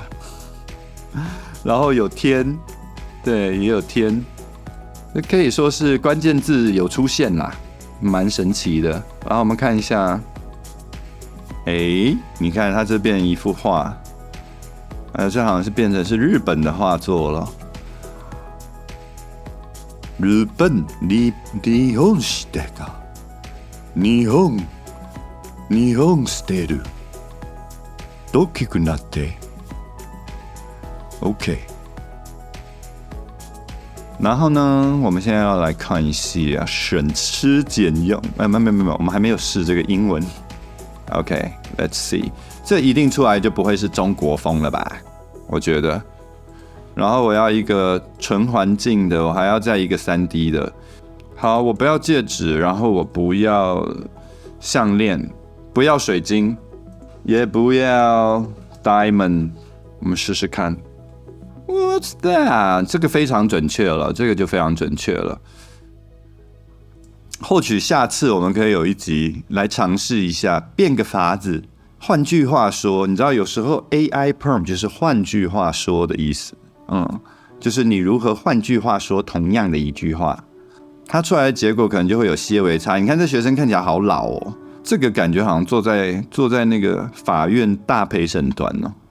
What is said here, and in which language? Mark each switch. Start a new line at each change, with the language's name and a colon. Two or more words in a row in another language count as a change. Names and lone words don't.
Chinese: 然后有天，对，也有天，这可以说是关键字有出现啦，蛮神奇的。然后我们看一下，你看它这边一幅画，这好像是变成是日本的画作了。日本日本してか日本してる大きくなって OK，然后呢，我们现在要来看一下省吃俭用。没有，我们还没有试这个英文。
English: OK，let's see，
Chinese: 这一定出来就不会是中国风了吧？我觉得。然后我要一个纯环境的，我还要再一个 3D 的。好，我不要戒指，然后我不要项链，不要水晶，也不要 diamond。我们试试看。
English: What's that？
Chinese: 这个非常准确了，这个就非常准确了。或许下次我们可以有一集来尝试一下，变个法子。换句话说，你知道有时候
English: AI prompt
Chinese: 就是换句话说的意思，就是你如何换句话说同样的一句话，它出来的结果可能就会有些微差。你看这学生看起来好老哦，这个感觉好像坐在那个法院大陪审团哦。